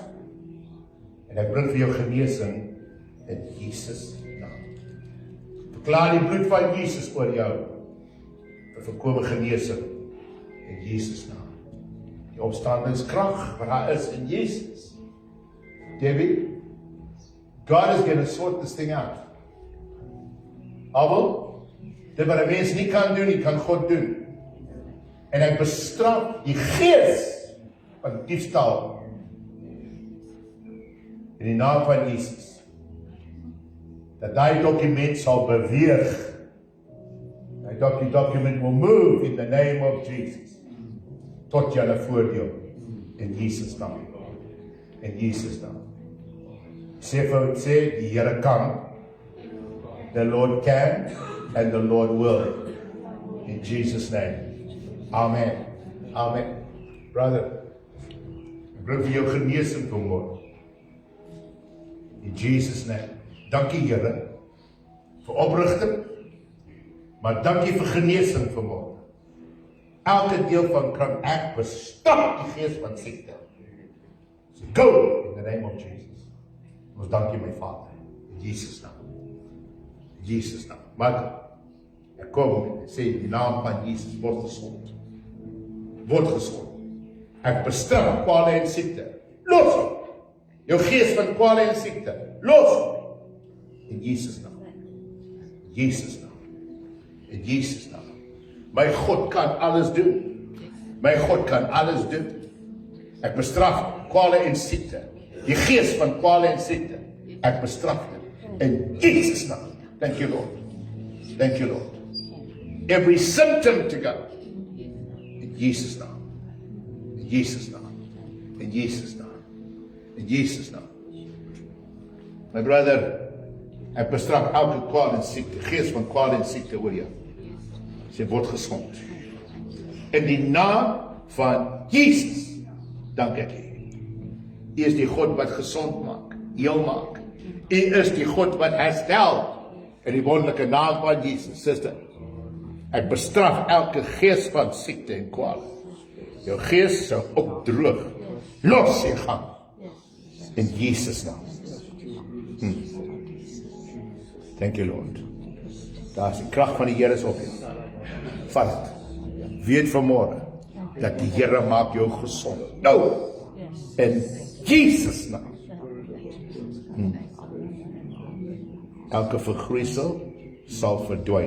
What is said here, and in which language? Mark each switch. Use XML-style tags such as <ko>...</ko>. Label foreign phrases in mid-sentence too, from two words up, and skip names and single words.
<af>En ek bring vir jou genesing in Jesus naam. Verklaar die bloed van Jesus oor jou. Vir volkome genesing in Jesus naam. Die opstandingskrag wat daar is in Jesus.</af> <en>Debbie, God is going to sort this thing out.</en> <af>Abel, dit wat 'n mens nie kan doen, nie kan God doen. En ek bestraf die gees van diefstal in die naam van Jesus. Dat daai dokument sal beweeg.</af> <en>Die document will move in the name of Jesus.</en> <af>Tot julle voordeel. In Jesus naam. In Jesus naam. Sê, die Here kan.</af> <en>The Lord can and the Lord will. In Jesus name. Amen. Amen.</en> <af>Brother, ek bring vir jou genesing vanmôre.</af> <en>In Jesus name.</en> <af>Dankie, Here, vir oprigting, maar dankie vir genesing vanmôre. Elke deel van krank, ek bestraf die gees van siekte.</af> <en>So go in the name of Jesus.</en> <af>Ons dankie, my Vader, in Jesus naam. In Jesus naam. Maar ek kom en sê in die naam van Jesus, word gesond. Word gesond. Ek bestraf kwale en siekte. Los hom. Jou gees van kwale en siekte. Los hom. In Jesus naam. In Jesus naam. In Jesus naam. My God kan alles doen. My God kan alles doen. Ek bestraf kwale en siekte. Die gees van kwale en siekte. Ek bestraf dit. In Jesus naam.</af> <en>Thank you, Lord. Thank you, Lord. Every symptom to go.</en> <af>In Jesus naam. In Jesus naam. In Jesus naam. In Jesus naam.</af> <en>My brother,</en> <af>ek bestraf elke kwaal en siekte, gees van kwaal en siekte oor jou. Sy word gesond. In die naam van Jesus, dank ek U. U is die God wat gesond maak, heel maak. U is die God wat herstel. In die wonderlike naam van Jesus, sister. Ek bestraf elke gees van siekte en kwaal. Jou gees sal opdroog. Los sy gang. In Jesus naam.</af> <en>Thank you, Lord.</en> <af>Daar is die krag van die Here is op jou. Vat het. Weet vanmôre dat die Here maak jou gesond. Nou. In Jesus naam. Elke vergroeisel sal verdwyn.</af>